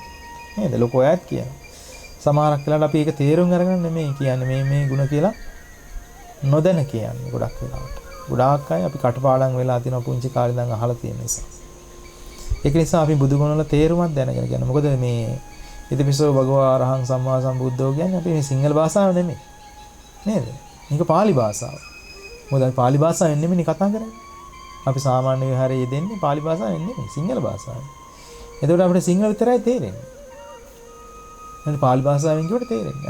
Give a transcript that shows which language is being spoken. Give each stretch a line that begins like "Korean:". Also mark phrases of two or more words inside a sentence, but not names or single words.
Sinhala: නේද? ලොකෝ අයත් කියනවා. සමහරක් වෙලාවට අපි ඒක තේරුම් අරගෙන නෙමෙයි කියන්නේ මේ ගුණ කියලා නොදැන කියන්නේ ගොඩක් වෙලාවට. ගොඩාක් අය අපි කටපාඩම් වෙලා තියෙන පුංචි කාලේ ඉඳන් අහලා තියෙන නිසා. ඒක නිසා අපි බුදු ගුණ වල තේරුමක් දැනගෙන කියනවා. මොකද මේ
Pali: ඉතිපිසෝ භගවා අරහං සම්මා සම්බුද්ධෝ
Sinhala: කියන්නේ අපි මේ සිංහල භාෂාව නෙමෙයි. නේද? මේක පාලි භාෂාව. මොකද අපි පාලි භාෂාවෙන් නෙමෙයි කතා කරන්නේ. අපි සාමාන්‍ය විහාරයේ යෙදෙන්නේ පාලි භාෂාවෙන් නෙමෙයි සිංහල භාෂාවෙන්. එතකොට අපිට සිංහල විතරයි තේරෙන්නේ. එහෙනම් පාලි භාෂාවෙන් කියවට තේරෙන්නේ.